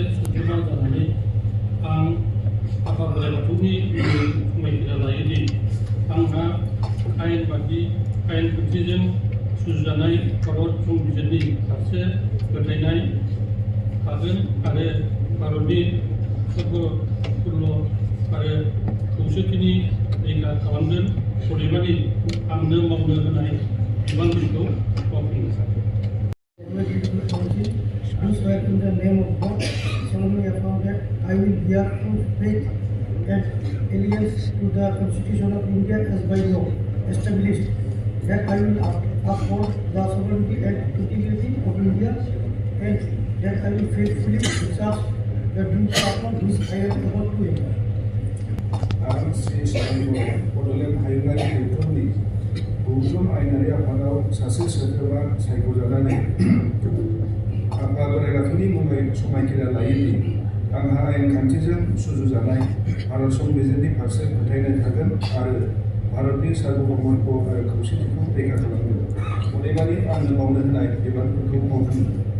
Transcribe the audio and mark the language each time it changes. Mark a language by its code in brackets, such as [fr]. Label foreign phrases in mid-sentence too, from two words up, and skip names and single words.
[brx] सोद्रोमा जानानै आं आफा बोराइ बाथौनि समायखिरा लायोदि आंहा आयेन खान्थिजों सुजुजानाय भारत संबिजितनि फारसे फोथायनाय थागोन आरो भारतनि सार्वभौमत्व आरो खौसेथिनि रैखा खालामगोन अदेबानि आंनो मावनो होनाय बिबानफोरखौ मावफुंगोन। [en] Do swear in the name of God, solemnly affirm that I will bear true faith and allegiance to the Constitution of India as by law established, that I will uphold the sovereignty and integrity of India, and that I will faithfully discharge the duty upon which I am about to enter. [brx] आं श्री बड'लेण्ड हायुङारि गौथुमनि गौथुम आयेनारि आफादाव सासे सोद्रोमा सायख'जानानै आफा बोराइ बाथौनि मुङै समायखिरा लायोदि आंहा आयेन खान्थिजों सुजुजानाय भारत संबिजितनि फारसे फोथायनाय थागोन आरो भारतनि सार्वभौमत्व आरो खौसेथिखौ रैखा खालामगोन अदेबानि आंनो मावनो होनाय बिबानफोरखौ मावफुंगोन।